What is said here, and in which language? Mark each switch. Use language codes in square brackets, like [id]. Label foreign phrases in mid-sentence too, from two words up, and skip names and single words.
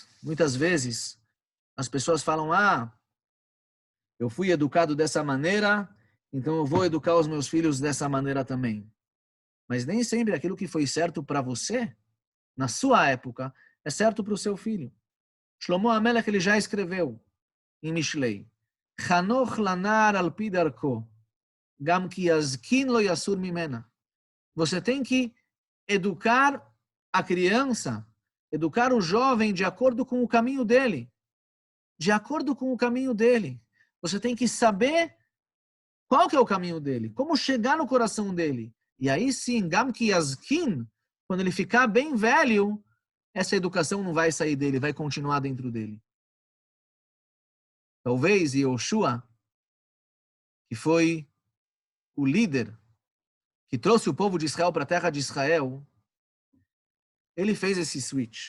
[pt] Muitas vezes, as pessoas falam, eu fui educado dessa maneira, então eu vou educar os meus filhos dessa maneira também. Mas nem sempre aquilo que foi certo para você, na sua época, é certo para o seu filho. [he] שלמה המלך, [pt] ele já escreveu em [he] משלי, חנוך לנער על פי דרכו, גם כי יזקין לא יסור ממנה. [pt] Você tem que educar a criança, educar o jovem de acordo com o caminho dele. De acordo com o caminho dele. Você tem que saber qual que é o caminho dele, como chegar no coração dele. E aí sim, [he] גם כי יזקין, [pt] quando ele ficar bem velho, essa educação não vai sair dele, vai continuar dentro dele. Talvez Yoshua, que foi o líder que trouxe o povo de Israel para a terra de Israel, ele fez esse switch.